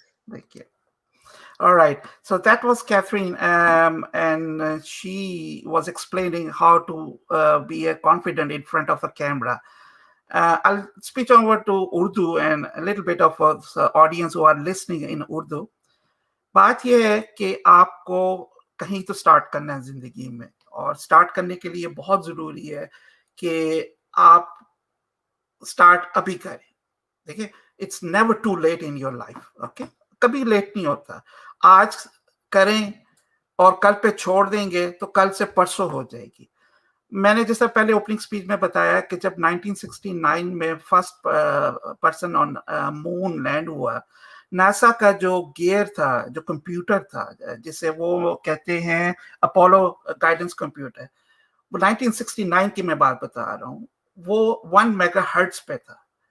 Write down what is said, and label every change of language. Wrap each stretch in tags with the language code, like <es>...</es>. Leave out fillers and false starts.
<en>Thank you. All right. So that was Catherine, and she was explaining how to be confident in front of a camera. I'll switch over to Urdu and a little bit of the audience who are listening in Urdu.</en> <hi>बात ये है कि आपको कहीं तो start करना है जिंदगी में, और स्टार्ट करने के लिए बहुत जरूरी है कि आप स्टार्ट अभी करें.</hi> <en>देखिए, it's never too late in your life.</en> <hi>Okay? कभी लेट नहीं होता. आज करें और कल पे छोड़ देंगे तो कल से परसों हो जाएगी. मैंने जैसा पहले ओपनिंग स्पीच में बताया कि जब 1969 में</hi> <en>first person on moon land</en> <hi>हुआ, नासा का जो गियर था, जो कंप्यूटर था, जिसे वो कहते हैं अपोलो गाइडेंस कंप्यूटर, वो 1969 की मैं बात बता रहा हूँ, वो 1 मेगाहर्ट्ज पे था.</hi>